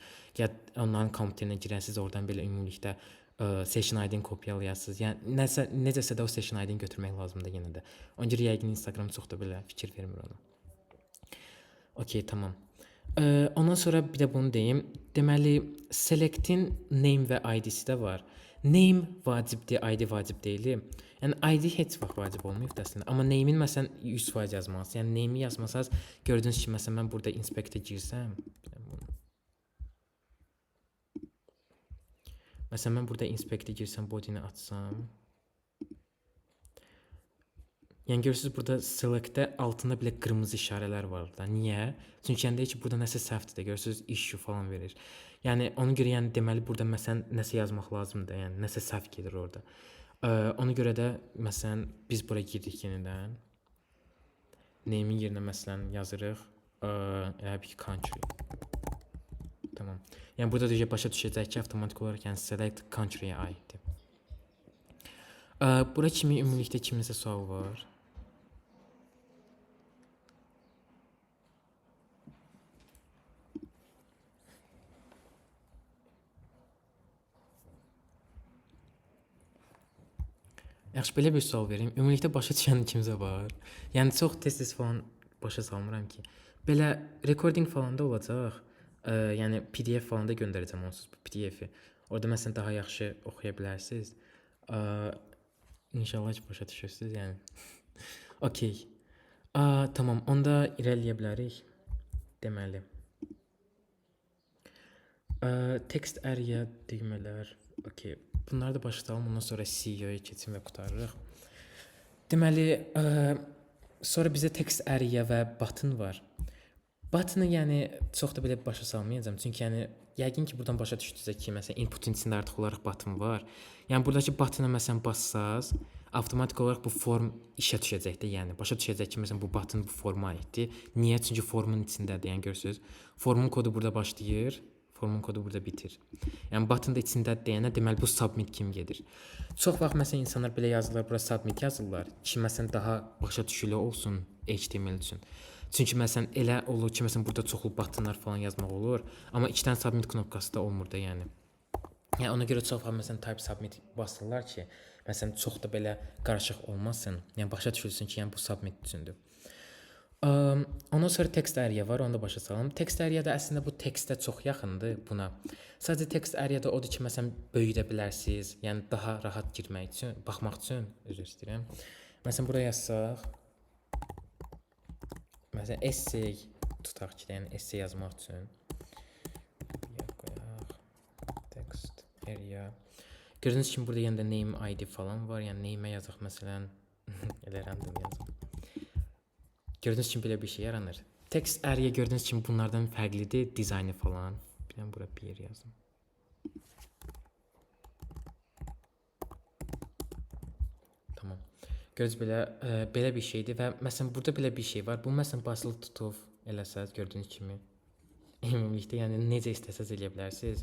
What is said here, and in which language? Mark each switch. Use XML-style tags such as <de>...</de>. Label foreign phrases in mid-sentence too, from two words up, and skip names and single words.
<az>Ya onların kompüterinə girəsiniz, oradan belə ümumilikdə</az> <en>session ID-</en> <az>ni kopyalayasınız. Yəni necəsə də o</az> <en>session ID-</en> <az>ni götürmək lazımdır yenə də. Ona görə yəqin Instagram çox da belə fikir vermir ona. Okay, tamam. Ondan sonra bir də bunu deyim. Deməli, select-in name və ID-si də var. Name vacibdir, ID vacib deyil. Yəni ID heç vaxt vacib olmayıb əslində. Amma name-in məsələn 100% yazmalısınız. Yəni name-i yazmasanız, gördüyünüz kimi məsələn mən burada inspect-ə girsəm, məsələn mən burada inspect-ə girsəm, body-ni açsam, yəni görürsüz burada select-də altında belə qırmızı işarələr var da. Niyə? Çünki yəni deyir ki, burada nəsə səhvdir də, görürsüz issue falan verir. Yəni ona görə yəni deməli burada məsələn nəsə yazmaq lazımdır, yəni nəsə səhv gedir orada. Ona görə də məsələn biz bura girdik yenidən. Name-in yerinə məsələn yazırıq elə bir country. Tamam. Yəni burada da başa düşəcək ki, avtomatik olaraq yəni</az> <en>select country-</en> <az>yə aiddir. Bura kimi ümumilikdə kiminsə sual var? Yaxşı, belə bir sual verim. Ümumilikdə başa düşən kimsə var? Yəni çox tez-tez falan başa salmıram ki. Belə recording falan da olacaq. Yəni PDF falan da göndərəcəm onsuz bu PDF-i. Orada məsələn daha yaxşı oxuya bilərsiniz. İnşallah ki başa düşürsüz yəni. Okay. Tamam, onda irəliləyə bilərik. Deməli.</az> <en>Text area</en> <az>düymələr. Okay. Bunları da başlayalım, ondan sonra CEO-ya keçim və qutarırıq. Deməli, sonra bizə</az> <en>text area</en> <az>və button var. Button-ı yəni çox da belə başa salmayacağam. Çünki yəni yəqin ki buradan başa düşdünüz ki, məsələn input-un içində artıq olaraq button var. Yəni buradakı button-a məsələn bassaz, avtomatik olaraq bu form işə düşəcək də, yəni başa düşəcək ki, məsələn bu button bu forma aiddir. Niyə? Çünki formun içindədir. Yəni görürsüz, formun kodu burada başlayır, formun kodu burada bitir. Yəni button da içindədir deyənə deməli bu submit kimi gedir. Çox vaxt məsələn insanlar belə yazırlar, bura submit yazırlar ki, məsələn daha başa düşülü olsun HTML üçün. Çünki məsələn elə olur ki, məsələn burada çoxlu buttonlar falan yazmaq olur, amma 2 dənə submit knopkası da olmur da, yəni. Yəni ona görə çox vaxt məsələn</az> <en>type submit</en> <az>basırlar ki, məsələn çox da belə qarışıq olmasın. Yəni başa düşülsün ki, yəni bu submit üçündür. Ondan sonra text area var, onu da başa salım.</az> <en>Text area</en> <az>da əslində bu textə çox yaxındır buna. Sadəcə</az> <en>text area</en> <az>da odur ki, məsələn böyüdə bilərsiniz. Yəni daha rahat girmək üçün, baxmaq üçün, üzr istəyirəm. Məsələn bura yazsaq, məsələn essay tutaq ki, yəni essay yazmaq üçün qoyaq</az> <en>text area.</en> <az>Gördüyünüz kimi burada yenə də</az> <en>name ID</en> <az>falan var. Yəni name-ə yazaq məsələn elə random yazaq. Gördüyünüz kimi belə bir şey yaranır.</az> <en>Text area</en> <az>gördüyünüz kimi bunlardan fərqlidir, dizaynı falan. Bir dənə bura bir yazım. Tamam. Gördüyünüz belə bir şeydir və məsələn burada belə bir şey var. Bu məsələn basılı tutub eləsəz gördüyünüz kimi ümumilikdə yəni necə istəsəz eləyə bilərsiniz.</az>